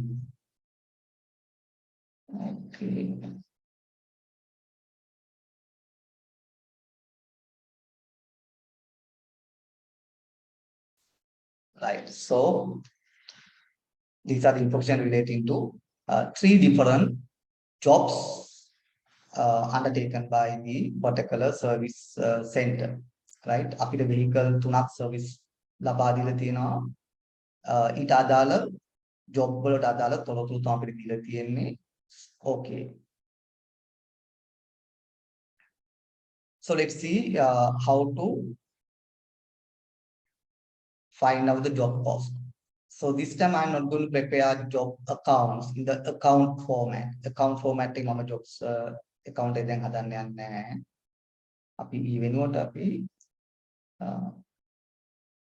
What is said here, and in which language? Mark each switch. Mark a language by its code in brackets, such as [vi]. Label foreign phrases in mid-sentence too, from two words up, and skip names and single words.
[en] Okay. Right. So these are the information relating to 3 different jobs undertaken by the particular service center. Right. [si] අපිට vehicle 3ක් service ලබා දීලා තියෙනවා. ඊට අදාළ job වලට අදාළ තොරතුරු තමයි අපිට දීලා තියෙන්නේ. [en] Okay. So let's see how to find out the job cost. So this time I'm not going to prepare job accounts in the account format. Account formatting [si] මම [en] jobs account [si] එකෙන් හදන්න යන්නේ නැහැ. අපි ඊ වෙනුවට අපි